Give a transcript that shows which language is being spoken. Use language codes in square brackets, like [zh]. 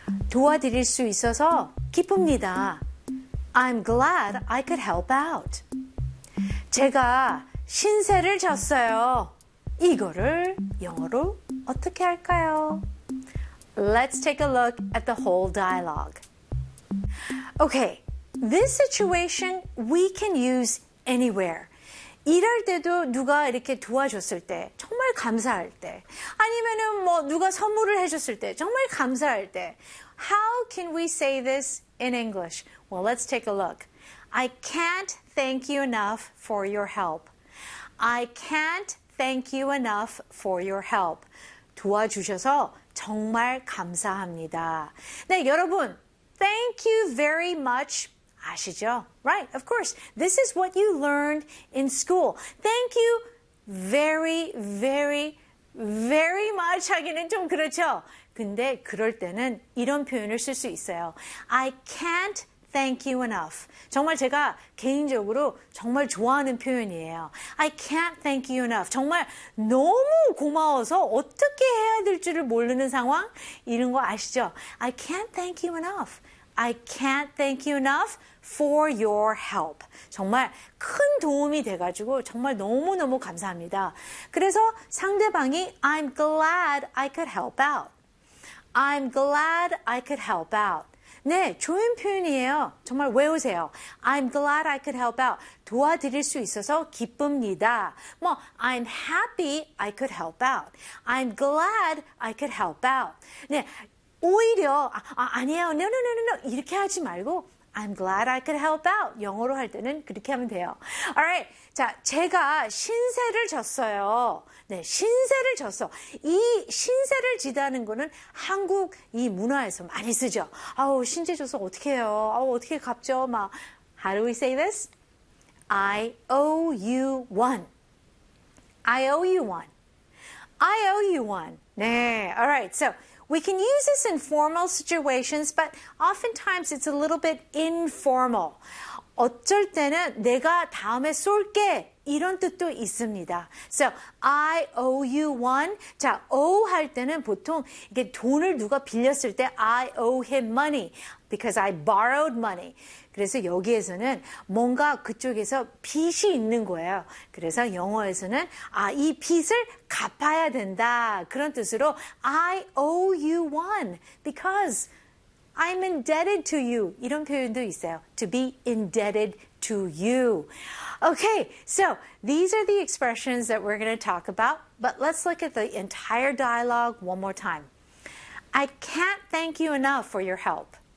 [ko] 도와드릴 수 있어서 기쁩니다. [en] I'm glad I could help out. [ko] 제가 신세를 졌어요. 이거를 영어로 어떻게 할까요? [en] Let's take a look at the whole dialogue. Okay, this situation we can use anywhere. [ko] 일할 때도 누가 이렇게 도와줬을 때 정말 감사할 때 아니면은 뭐 누가 선물을 해줬을 때 정말 감사할 때 [en] How can we say this in English? Well, let's take a look. I can't thank you enough for your help. I can't thank you enough for your help. [ko] 도와주셔서 정말 감사합니다. 네, 여러분, [en] thank you very much. [ko] 아시죠? [en] Right, of course. This is what you learned in school. Thank you very, very, very much [ko] 하기는 좀 그렇죠? 근데 그럴 때는 이런 표현을 쓸 수 있어요. [en] I can't thank you enough. [ko] 정말 제가 개인적으로 정말 좋아하는 표현이에요. [en] I can't thank you enough. [ko] 정말 너무 고마워서 어떻게 해야 될 줄을 모르는 상황? 이런 거 아시죠? [en] I can't thank you enough. I can't thank you enough for your help. [ko] 정말 큰 도움이 돼가지고 정말 너무너무 감사합니다. 그래서 상대방이 [en] I'm glad I could help out. I'm glad I could help out. [ko] 네, 좋은 표현이에요. 정말 외우세요. [en] I'm glad I could help out. [ko] 도와드릴 수 있어서 기쁩니다. [en] 뭐, I'm happy I could help out. I'm glad I could help out. [ko] 네, 오히려 아니에요. [en] No, no, no, no, no. [ko] 이렇게 하지 말고 [en] I'm glad I could help out. [ko] 영어로 할 때는 그렇게 하면 돼요. Alright, 자, 제가 신세를 졌어요. 네, 신세를 졌어. 이 신세를 지다는 거는 한국 이 문화에서 많이 쓰죠. 아우, 신세 줘서 어떻게 해요? 아우, 어떻게 갚죠? 막. [en] How do we say this? I owe you one. I owe you one. I owe you one. 네, alright, so. We can use this in formal situations, but oftentimes it's a little bit informal. [ko] 어쩔 때는 내가 다음에 쏠게 이런 뜻도 있습니다. [en] So, I owe you one. 자, owe [ko] 할 때는 보통 이게 돈을 누가 빌렸을 때 [en] I owe him money because I borrowed money. [ko] 그래서 여기에서는 뭔가 그쪽에서 빚이 있는 거예요. 그래서 영어에서는 아, 이 빚을 갚아야 된다. 그런 뜻으로 [en] I owe you one because I'm indebted to you. [ko] 이런 표현도 있어요. [en] To be indebted to you. Okay, so these are the expressions that we're going to talk about. But let's look at the entire dialogue one more time. I can't thank you enough for your help.